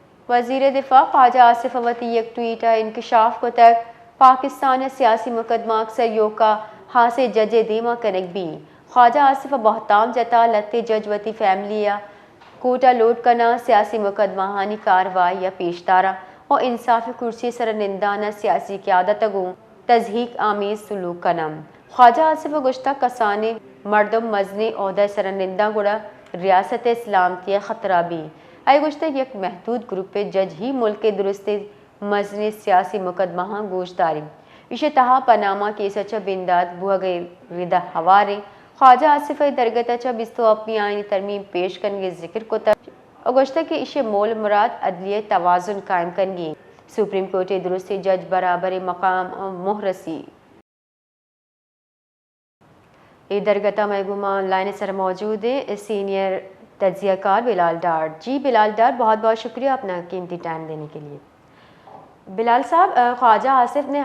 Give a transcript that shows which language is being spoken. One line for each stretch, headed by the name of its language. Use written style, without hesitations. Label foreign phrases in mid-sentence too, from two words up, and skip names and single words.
Baluchi: وزیر دفاع خواجہ آصف اوتی یک ٹویٹ انکشاف کو تک پاکستان سیاسی مقدمہ اکثر یوکا ہاسے جج دیما کنک بھی خواجہ آصف بہتام جتا لتے جج وتی فیملی یا کوٹا لوٹ کنا سیاسی مقدمہ ہانی کاروائی یا پیشدارا اور انصاف کرسی سر نندانہ سیاسی قیادت گوں تضحیق آمیز سلوک کنم خواجہ آصف گشتہ کسانے مردم مزنے عہدہ سر نندہ گڑا ریاست اسلامتی خطرہ بھی آئی گشتہ یک محدود گروپ جج ہی ملک کے درست مزنے سیاسی مقدمہ ہاں گوش داری اسے تہا پاناما کیس اچھا بنداد بوہ گئے ردہ ہوارے خواجہ آصف درگت اچھا بستو اپنی آئینی ترمیم پیش کرنگے ذکر کو تر اگشتہ کے اسے مول مراد عدلیہ توازن قائم کرنگی سپریم کورٹ درست جج برابر مقام محرسی درگتہ محکمہ لائن سر
Urdu: موجود ہے سینئر تجزیہ کار بلال ڈار جی بلال ڈار بہت بہت شکریہ اپنا قیمتی ٹائم دینے کے لیے بلال صاحب خواجہ آصف نے